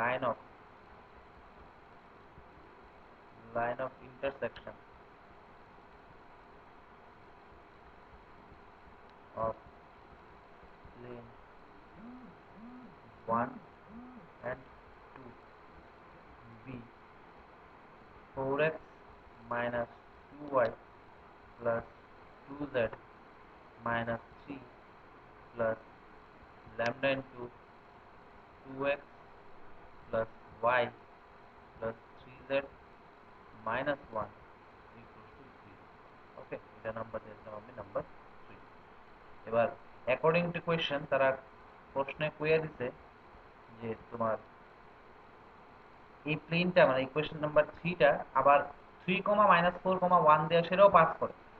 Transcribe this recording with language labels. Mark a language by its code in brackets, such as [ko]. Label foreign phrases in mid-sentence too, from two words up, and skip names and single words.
[en] line of intersection of plane 1 and 2 be 4x minus 2y plus 2z minus 3 plus lambda into 2x plus y plus 3z minus 1 equals to 0। [bn] ওকে, এটা নাম্বার দিয়েছিলাম আমি নাম্বার 3। এবার [en] according to question [bn] তারা প্রশ্নে কইয়া দিছে যে তোমার এই প্লেনটা মানে [en] equation number [bn] 3টা আবার 3, -4, 1 দিয়ে সেটাও পাস করে।